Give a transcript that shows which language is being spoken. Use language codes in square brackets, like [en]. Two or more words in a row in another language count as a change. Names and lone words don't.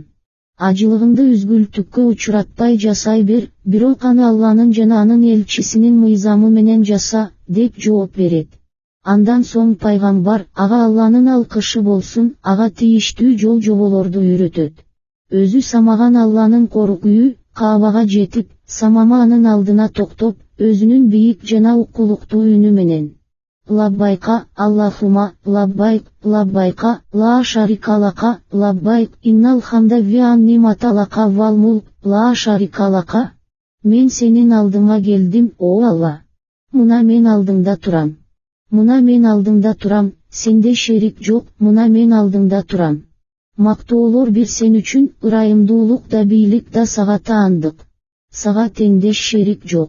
[ky] Ажылыгыңды үзгүлтүккө учуратпай жасай бер, бирок аны Алланын жана анын элчисинин мыйзамы менен жаса, деп жооп берет. Андан соң пайгамбар, ага Алланын алкышы болсун, ага тийиштүү жол жоболорду үйрөтөт. Өзү самаган Алланын коркую, Каабага жетип, Самама анын алдына токтоп, өзүнүн бийик жана укулуктуу үнү менен, [ar] لبيك اللهم لبيك لبيك لا شريك لك لبيك إن الحمد والنعمة لك والملك لا شريك لك. [ky] Мен сенин алдыңа келдим, о Алла. Муна мен алдыңда турам. Муна мен алдыңда турам, сенде шерик жок, муна мен алдыңда турам. Мактоолор бир сен үчүн, ырайымдуулук да бийлик да сага таандык. Сага теңдеш шерик жок.